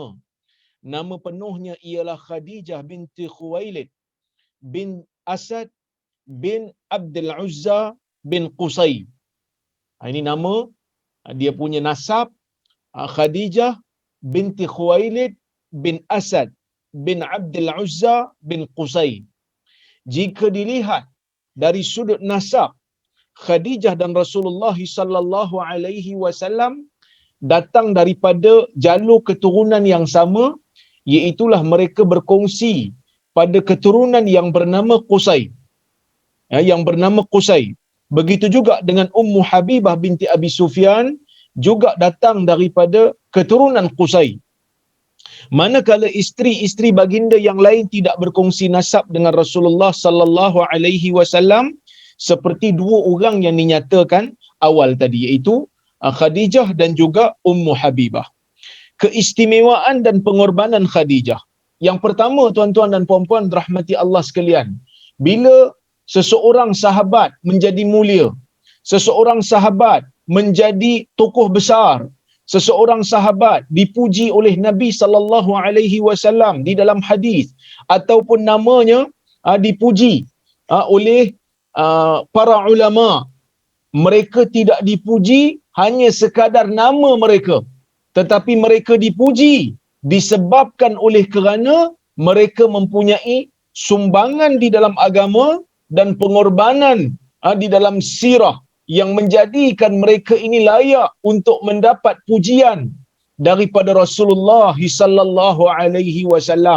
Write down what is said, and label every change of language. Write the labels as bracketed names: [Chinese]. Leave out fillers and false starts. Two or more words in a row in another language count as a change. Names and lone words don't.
[Malay] Nama penuhnya ialah Khadijah binti Khuwailid bin Asad bin Abdul Uzza bin Qusay. Ini nama dia punya nasab, Khadijah binti Khuwailid bin Asad bin Abdul Uzza bin Qusay. Jika dilihat dari sudut nasab, Khadijah dan Rasulullah [Arabic] صلى الله عليه وسلم [Malay] datang daripada jalur keturunan yang sama, iaitulah mereka berkongsi pada keturunan yang bernama Qusay. Yang bernama Qusay. Begitu juga dengan Ummu Habibah binti Abi Sufyan, juga datang daripada keturunan Qusay. Manakala isteri-isteri baginda yang lain tidak berkongsi nasab dengan Rasulullah [Arabic] صلى الله عليه وسلم, [Malay] seperti dua orang yang dinyatakan awal tadi, iaitu Khadijah dan juga Ummu Habibah. Keistimewaan dan pengorbanan Khadijah. Yang pertama, tuan-tuan dan puan-puan rahmati Allah sekalian, bila seseorang sahabat menjadi mulia, seseorang sahabat menjadi tokoh besar, seseorang sahabat dipuji oleh Nabi [Arabic] صلى الله عليه وسلم [Malay] di dalam hadis, ataupun namanya dipuji oleh para ulama, mereka tidak dipuji hanya sekadar nama mereka, tetapi mereka dipuji disebabkan oleh kerana mereka mempunyai sumbangan di dalam agama dan pengorbanan di dalam sirah yang menjadikan mereka ini layak untuk mendapat pujian daripada Rasulullah [Arabic] صلى الله عليه وسلم.